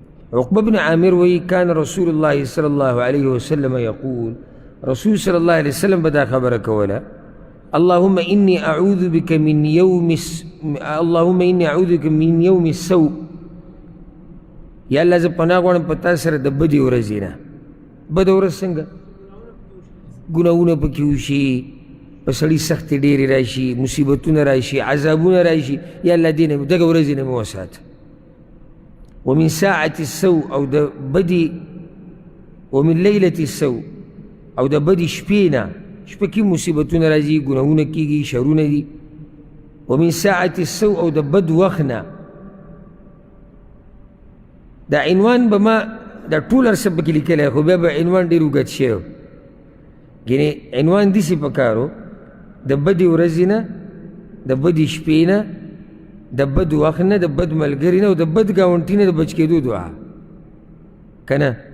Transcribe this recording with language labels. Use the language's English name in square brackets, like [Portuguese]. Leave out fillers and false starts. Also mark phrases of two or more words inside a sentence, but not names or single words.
[Arabic] عقبة بن عامر وی كان رسول الله صلى الله عليه وسلم يقول رسول صلى الله عليه وسلم [Pashto] بدا خبر کولا [Arabic] اللهم إني أعوذ بك من يوم السوء [Pashto] یا اللہ زه پناه غواړم په تا سره د بدې ورځې نه بده ورځ څنګه ګناهونه پکې وشي په سړي سختې ډېرې راشي مصیبتونه راشي عذابونه راشي یا الله دې نه دغه ورځې نه مې وساته [Arabic] ومن ساعة السوء [Pashto] او د بدې [Arabic] ومن ليلة السوء [Pashto] او د بدې شپې نه شپه کې مصیبتونه راځي ګناهونه کېږي شرونه دي [Arabic] ومن ساعة السوء [Pashto] او د بد وخت نه دا عنوان به ما دا ټول هر څه پکې لیکلی خو بیا به عنوان ډېر اوږد شوی یعنې عنوان داسې پکار و د بدې ورځې نه د بدې شپې نه د بد وخت نه د بد ملګري نه او د بد ګاونډي نه د بچ کېدو دعا که نه